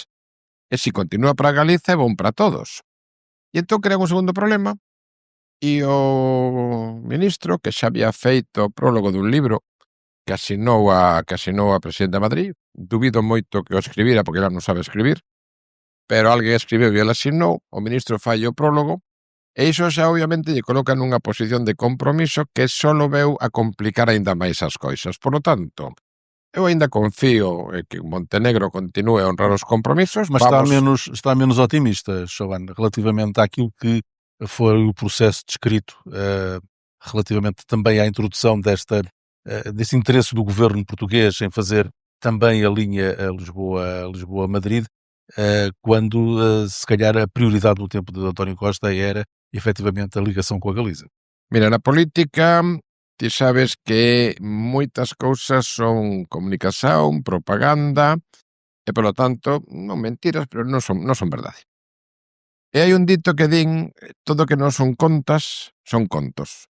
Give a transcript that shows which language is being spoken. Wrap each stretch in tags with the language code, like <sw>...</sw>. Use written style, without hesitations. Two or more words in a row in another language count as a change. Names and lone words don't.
<gl>E se continúa para Galiza é bon para todos. E entón crea un segundo problema e o ministro, que xa había feito o prólogo dun libro que asinou a presidenta de Madrid, dubido moito que o escribira porque ela non sabe escribir, pero alguén escribeu e ela asinou, o ministro fai o prólogo, e iso xa obviamente lle coloca nunha posición de compromiso que só veu a complicar aínda máis as coisas.</gl> <es>Por lo tanto,</es> <gl>eu aínda confío en que Montenegro continue a honrar os compromisos.</gl> <pt>Mas está menos otimista, Joana, relativamente àquilo que foi o processo descrito, relativamente também à introdução desse interesse do governo português em fazer também a linha Lisboa-Madrid, quando se calhar a prioridade do tempo de António Costa era efetivamente a ligação com a Galiza.</pt> <gl>Mira, na política ti sabes que moitas cousas son comunicación, propaganda e, polo tanto, non mentiras, pero non son verdade. E hai un dito que din, todo que non son contas, son contos.</gl>